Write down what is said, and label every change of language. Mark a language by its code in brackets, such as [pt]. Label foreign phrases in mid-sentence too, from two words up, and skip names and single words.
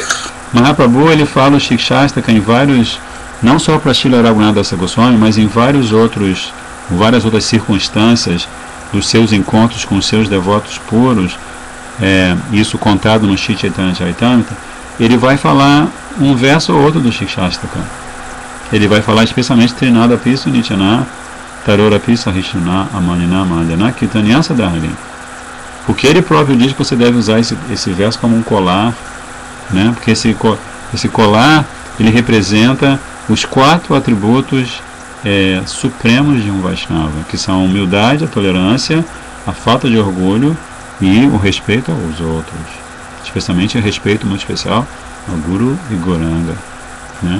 [pt] Mahaprabhu ele fala o Shikshastaka em vários, não só para Srila Raghunatha Dasa Goswami, mas em várias outras circunstâncias dos seus encontros com os seus devotos puros, isso contado no Shri Chaitanya Charitamrita, ele vai falar um verso ou outro do Shikshastaka. Ele vai falar especialmente [sa] Trinada piso nityana tarora piso ahishrana amanina manadana kirtaniya sadhari. [pt] Porque ele próprio diz que você deve usar esse verso como um colar, né? Porque esse colar ele representa os 4 atributos supremos de um Vaishnava, que são a humildade, a tolerância, a falta de orgulho e o respeito aos outros, especialmente o respeito muito especial ao Guru e Gauranga, né?